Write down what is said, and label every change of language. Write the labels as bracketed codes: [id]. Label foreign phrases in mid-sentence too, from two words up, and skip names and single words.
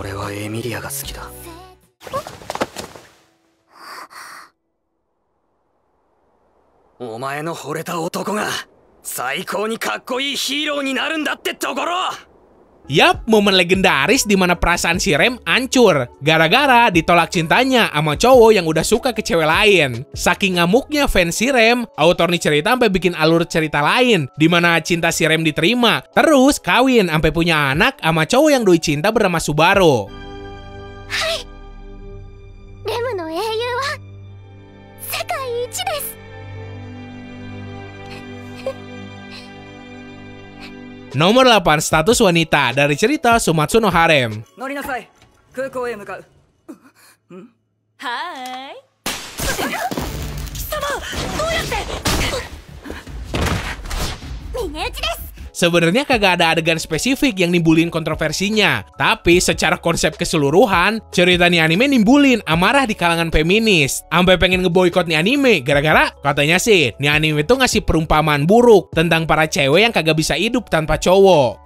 [ja] はエミリアが好きだ。お前の惚れた男が最高にかっこいいヒーローになるんだってところ。 [id] Yap, momen legendaris di mana perasaan si Rem hancur gara-gara ditolak cintanya sama cowok yang udah suka ke cewek lain. Saking ngamuknya fans si Rem, autor nih cerita sampai bikin alur cerita lain di mana cinta si Rem diterima, terus kawin sampai punya anak sama cowok yang doi cinta bernama Subaru. [ja] はい。レムの英雄は世界一です. [id] Nomor 8, status wanita dari cerita Sumatsu no Harem. [ja] 乗りなさい。空港へ向かう。はい. 貴様、どうやって? 峰打ちです. [id] Sebenarnya kagak ada adegan spesifik yang nimbulin kontroversinya, tapi secara konsep keseluruhan, cerita nih anime nimbulin amarah di kalangan feminis, sampai pengen ngeboikot nih anime gara-gara katanya sih, nih anime tuh ngasih perumpamaan buruk tentang para cewek yang kagak bisa hidup tanpa cowok.